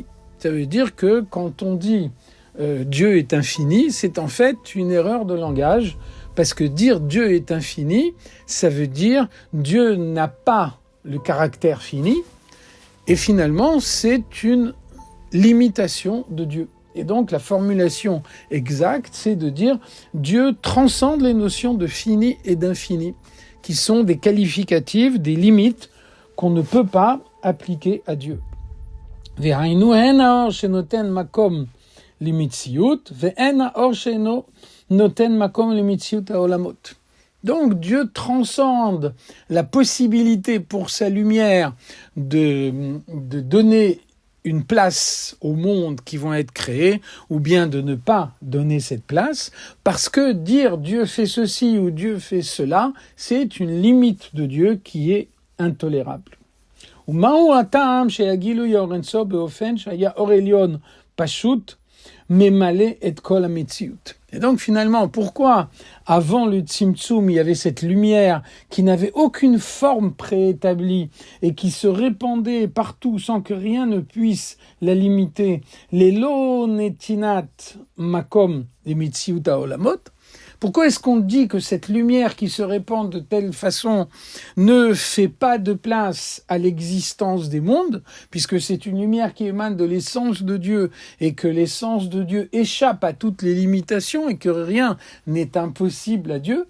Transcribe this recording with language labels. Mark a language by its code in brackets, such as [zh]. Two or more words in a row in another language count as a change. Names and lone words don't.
[fr] Ça veut dire que quand on dit Dieu est infini, c'est en fait une erreur de langage, parce que dire Dieu est infini, ça veut dire Dieu n'a pas le caractère fini, et finalement c'est une limitation de Dieu. Et donc la formulation exacte, c'est de dire Dieu transcende les notions de fini et d'infini, qui sont des qualificatifs, des limites qu'on ne peut pas appliquer à Dieu. [he] והיינו אין האור שנותן מקום למציאות, ואין האור שאינו נותן מקום למציאות העולמות. [fr] Donc Dieu transcende la possibilité pour sa lumière de donner une place au monde qui vont être créés, ou bien de ne pas donner cette place, parce que dire Dieu fait ceci ou Dieu fait cela, c'est une limite de Dieu qui est intolérable. [he] ומהו הטעם שהגילוי אור אינסוף באופן שהיה אור עליון פשוט ממלא את כל המציאות. [fr] Et donc finalement, pourquoi avant le Tzimtzum, il y avait cette lumière qui n'avait aucune forme préétablie et qui se répandait partout sans que rien ne puisse la limiter, les [he] לא נתינת מקום את מציאות העולמות? [fr] Pourquoi est-ce qu'on dit que cette lumière qui se répand de telle façon ne fait pas de place à l'existence des mondes, puisque c'est une lumière qui émane de l'essence de Dieu et que l'essence de Dieu échappe à toutes les limitations et que rien n'est impossible à Dieu?